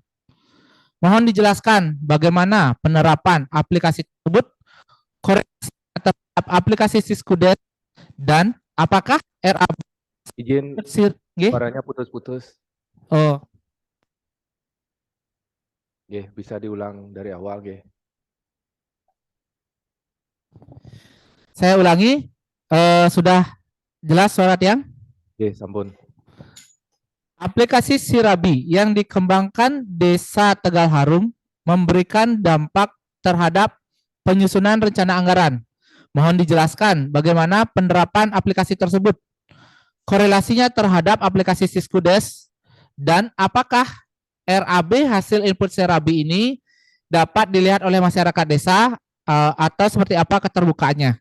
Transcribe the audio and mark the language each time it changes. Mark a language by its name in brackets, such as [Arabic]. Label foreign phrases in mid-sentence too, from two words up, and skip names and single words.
[Indonesian] Mohon dijelaskan bagaimana penerapan aplikasi tersebut, koreksi terhadap aplikasi Siskudes, dan apakah RAB Izin G? suaranya putus-putus. Oh, Nggih, bisa diulang dari awal nggih. saya ulangi. Sudah jelas suara Tiang? [Balinese] Nggih, sampun. [Indonesian] Aplikasi Sirabi yang dikembangkan Desa Tegal Harum memberikan dampak terhadap penyusunan rencana anggaran. Mohon dijelaskan bagaimana penerapan aplikasi tersebut, korelasinya terhadap aplikasi Siskudes, dan apakah RAB hasil input Sirabi ini dapat dilihat oleh masyarakat desa atau seperti apa keterbukaannya.